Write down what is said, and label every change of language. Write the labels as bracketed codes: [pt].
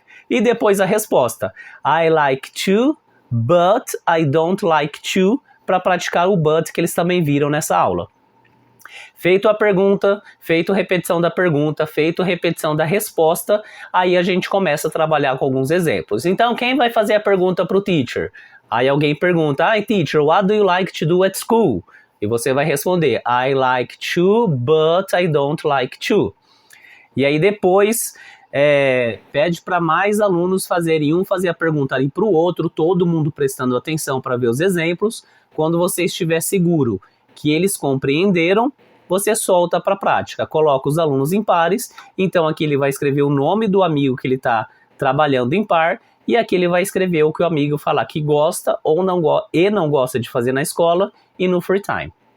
[pt] E depois a resposta, [en] I like to, but I don't like to, [pt] para praticar o but que eles também viram nessa aula. Feito a pergunta, feito repetição da pergunta, feito repetição da resposta, aí a gente começa a trabalhar com alguns exemplos. Então, quem vai fazer a pergunta para o teacher? Aí alguém pergunta, [en] teacher, what do you like to do at school? [pt] E você vai responder, [en] I like to, but I don't like to. [pt] E aí depois, pede para mais alunos fazerem fazer a pergunta ali para o outro, todo mundo prestando atenção para ver os exemplos. Quando você estiver seguro que eles compreenderam, você solta para a prática, coloca os alunos em pares, então aqui ele vai escrever o nome do amigo que ele está trabalhando em par, e aqui ele vai escrever o que o amigo falar que gosta ou não gosta de fazer na escola e no free time.